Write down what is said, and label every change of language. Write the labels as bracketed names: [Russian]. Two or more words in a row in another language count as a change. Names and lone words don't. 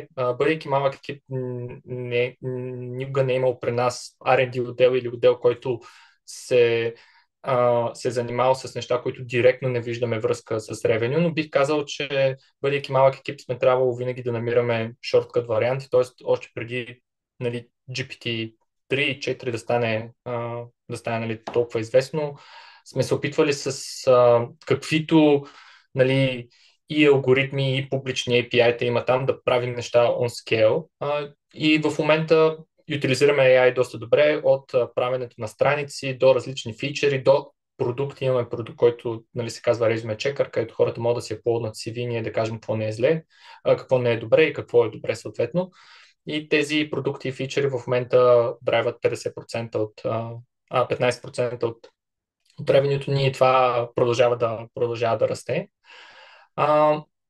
[Bulgarian] Бъдейки малък екип, никога не е имал при нас R&D отдел или отдел, който се е занимавал с неща, които директно не виждаме връзка с ревеню, но бих казал, че бъдейки малък екип сме трябвало винаги да намираме шорткът варианти, т.е. още преди, нали, GPT-3 и 4 да стане нали, толкова известно, сме се опитвали с каквито, нали, и алгоритми, и публични API-та има там да правим неща [English] on scale. [Bulgarian] И в момента утилизираме AI доста добре от правенето на страници до различни фичери, до продукти. Имаме продукт, който, нали, се казва Resume Checker, където хората могат да си uploadнат CV, ние да кажем какво не е зле, какво не е добре и какво е добре съответно. И тези продукти и фичери в момента драйват 50% 15% от ревенюто ни и това продължава да расте.